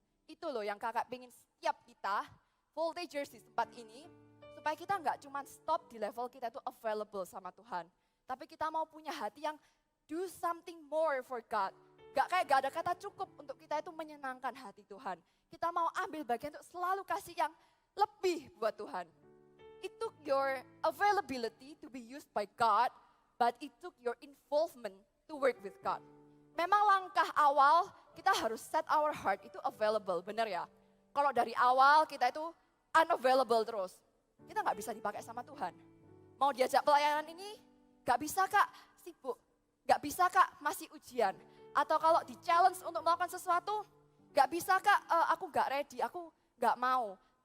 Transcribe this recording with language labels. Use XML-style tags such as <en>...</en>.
<id>Itu loh yang kakak pengen setiap kita, voltagers di tempat ini, supaya kita nggak cuman stop di level kita itu available sama Tuhan. Tapi kita mau punya hati yang</id> <en>do something more for God.</en> <id>Gak ada kata cukup untuk kita itu menyenangkan hati Tuhan. Kita mau ambil bagian untuk selalu kasih yang lebih buat Tuhan.</id> <en>It took your availability to be used by God, but it took your involvement to work with God.</en> <id>Memang langkah awal kita harus</id> <en>set our heart</en> <id>itu available, benar ya? Kalau dari awal kita itu unavailable terus, kita nggak bisa dipakai sama Tuhan. Mau diajak pelayanan ini, nggak bisa kak, sibuk. Nggak bisa kak, masih ujian. Atau kalau di challenge untuk melakukan sesuatu, nggak bisa kak, aku nggak ready, aku nggak mau.</id>